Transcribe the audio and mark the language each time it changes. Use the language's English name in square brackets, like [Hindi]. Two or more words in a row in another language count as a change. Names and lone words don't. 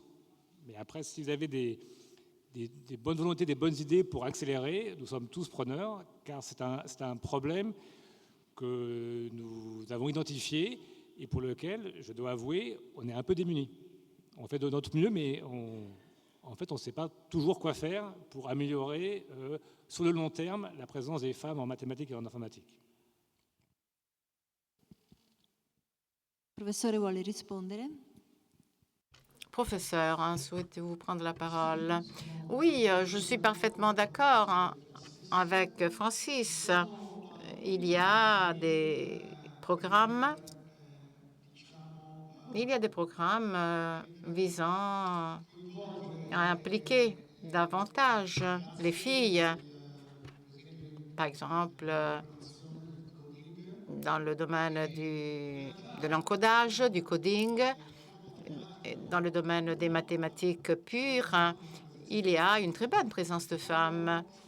[French] Mais après, si vous avez des bonnes volontés, des bonnes idées pour accélérer, nous sommes tous preneurs, car c'est un problème que nous avons identifié et pour lequel, je dois avouer, on est un peu démunis. On fait de notre mieux, mais en fait, on ne sait pas toujours quoi faire pour améliorer, sur le long terme, la présence des femmes en mathématiques et en informatique. [Italian] Professore vuole rispondere? [French] Professeur, souhaitez-vous prendre la parole? Oui, je suis parfaitement d'accord avec Francis. Il y a des programmes. Visant à impliquer davantage les filles, par exemple, dans le domaine de l'encodage, du coding, dans le domaine des mathématiques pures, il y a une très bonne présence de femmes.